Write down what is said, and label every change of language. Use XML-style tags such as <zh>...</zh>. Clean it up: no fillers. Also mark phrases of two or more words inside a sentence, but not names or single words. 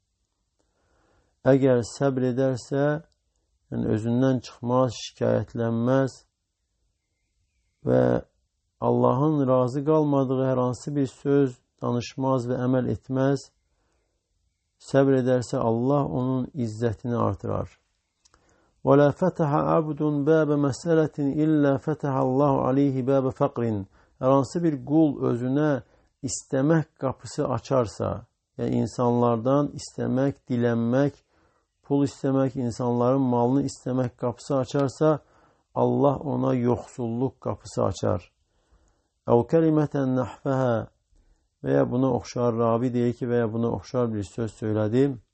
<az>Əgər səbr edərsə, yəni özündən çıxmaz, şikayətlənməz və Allahın razı qalmadığı hər hansı bir söz danışmaz və əməl etməz, səbr edərsə Allah onun izzətini artırar.</az> <ar>وَلَا فَتَحَ عَبْدٌ بَابَ مَسْأَلَةٍ إِلَّا فَتَحَ اللّٰهُ عَلَيْهِ بَابَ فَقْرٍ.</ar> <az>Hər hansı bir qul özünə istəmək qapısı açarsa, yəni insanlardan istəmək, dilənmək, pul istəmək, insanların malını istəmək qapısı açarsa, Allah ona yoxsulluq qapısı açar.</az> <ar>أو كلمة نحوها</ar> <az>və ya buna oxşar, Rabi deyir ki, və ya buna oxşar bir söz söylədi.</az>